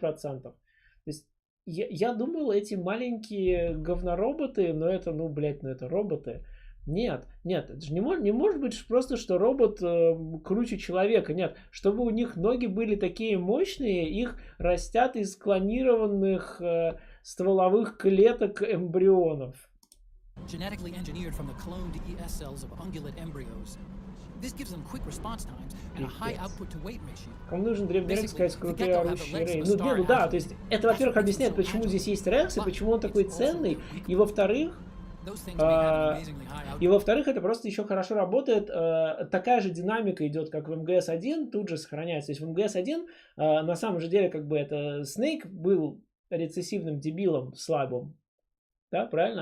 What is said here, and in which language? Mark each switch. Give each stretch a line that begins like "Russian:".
Russian: То есть я думал, эти маленькие говнороботы, но это, ну, блядь, ну это роботы. Нет, это же не может быть просто, что робот круче человека. Нет, чтобы у них ноги были такие мощные, их растят из клонированных стволовых клеток эмбрионов.
English: Genetically engineered from the cloned ES cells of ungulate embryos. This gives them quick response times and a high output to weight ratio.
Russian: Кому нужен древний Рекс, сказать, крутые орущие Рей? Ну да, то есть это, во-первых, объясняет, почему здесь есть Рекс и почему он такой ценный, и во-вторых, это просто еще хорошо работает. Такая же динамика идет, как в МГС-1, тут же сохраняется. То есть в МГС-1 на самом же деле как бы это Снейк был рецессивным дебилом слабым. Да, правильно?